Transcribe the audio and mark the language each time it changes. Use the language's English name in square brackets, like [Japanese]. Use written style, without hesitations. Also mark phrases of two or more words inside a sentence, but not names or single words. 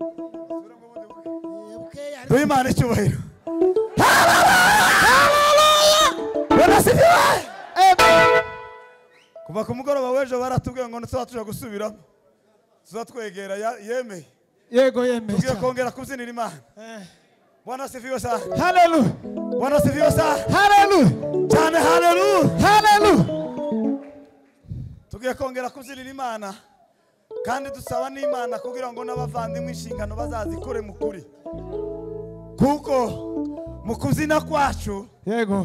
[Kinyarwanda] Duhe Imana icyubahiro. [Swahili] Bwana sifiwe. [Kinyarwanda] Kuva ku mugoroba w'ejo baratubwiye ngo ntituzaba tuje gusubiramo. Tuzatwegera yemeye. Yego yemeye. Tugiye kongera kubyinira Imana. [Swahili] Bwana sifiwe sana. Hallelujah. Bwana sifiwe sana. Hallelujah. [Kinyarwanda] Cyane hallelujah. Hallelujah. Tugiye kongera kubyinira Imana kandi dusaba n'Imana kugira ngo n'abavandimwe inshingano bazazikore mu kuri. Kuko mu kubyina kwacu Yego.